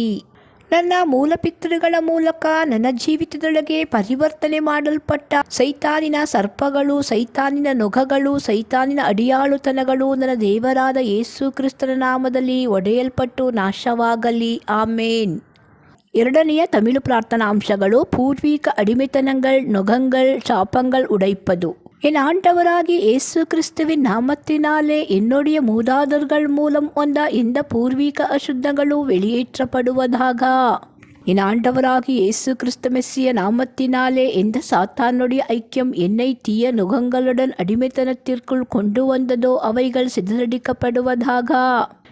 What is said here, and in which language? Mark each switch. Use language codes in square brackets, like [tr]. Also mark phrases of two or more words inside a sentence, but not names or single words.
[kn] ನನ್ನ ಮೂಲ ಪಿತೃಗಳ ಮೂಲಕ ನನ್ನ ಜೀವಿತದೊಳಗೆ ಪರಿವರ್ತನೆ ಮಾಡಲ್ಪಟ್ಟ ಸೈತಾನಿನ ಸರ್ಪಗಳು, ಸೈತಾನಿನ ನೊಗಗಳು, ಸೈತಾನಿನ ಅಡಿಯಾಳುತನಗಳು ನನ್ನ ದೇವರಾದ ಯೇಸು ಕ್ರಿಸ್ತನ ನಾಮದಲ್ಲಿ ಒಡೆಯಲ್ಪಟ್ಟು ನಾಶವಾಗಲಿ. ಆಮೇನ್. ಎರಡನೆಯ ತಮಿಳು ಪ್ರಾರ್ಥನಾ ಅಂಶಗಳು. [ta] பூர்வீக அடிமைத்தனங்கள், நொகங்கள், சாப்பங்கள் உடைப்பது. என் ஆண்டவராகிய இயேசு கிறிஸ்துவின் நாமத்தினாலே என்னுடைய மூதாதர்கள் மூலம் வந்த எந்த பூர்வீக அசுத்தங்களும் வெளியேற்றப்படுவதாக. என் ஆண்டவராகிய இயேசு கிறிஸ்து மெஸ்ஸிய நாமத்தினாலே எந்த சாத்தானுடைய ஐக்கியம் என்னை தீய நுகங்களுடன் அடிமைத்தனத்திற்குள் கொண்டு வந்ததோ அவைகள் சிதறடிக்கப்படுவதாக.